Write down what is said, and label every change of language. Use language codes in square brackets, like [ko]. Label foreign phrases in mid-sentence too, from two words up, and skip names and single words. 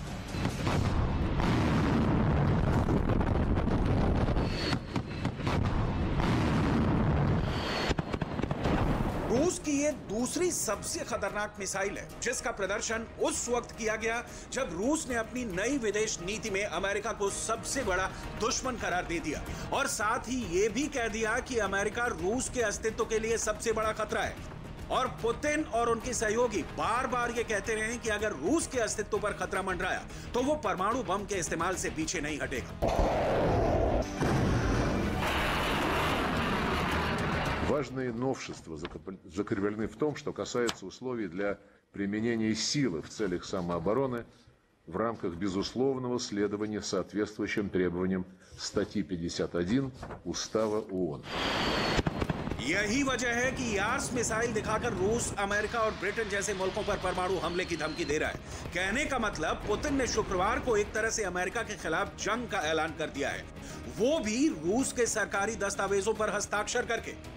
[hi] रूस की ये दूसरी सबसे खतरनाक मिसाइल है जिसका प्रदर्शन उस वक्त किया गया जब रूस ने अपनी नई विदेश नीति में अमेरिका को सबसे बड़ा दुश्मन करार दे दिया और साथ ही ये भी कह दिया कि अमेरिका रूस के अस्तित्व के लिए सबसे बड़ा खतरा है। और पुतिन और उनके सहयोगी बार बार ये कहते रहे कि अगर रूस के अस्तित्व पर खतरा मंडराया तो वो परमाणु बम के इस्तेमाल से पीछे नहीं हटेगा। [ru] Важные новшества закреплены в том, что касается условий для применения силы в целях самообороны в рамках безусловного следования соответствующим требованиям статьи 51 Устава ООН. [hi] यही वजह है कि यार्स मिसाइल दिखाकर रूस, अमेरिका और ब्रिटेन जैसे मुल्कों पर परमाणु हमले की धमकी दे रहा है। कहने का मतलब पुतिन ने शुक्रवार को एक तरह से अमेरिका के खिलाफ जंग का ऐलान कर दिया है, वो भी रूस के सरकारी दस्तावेजों पर हस्ताक्षर करके।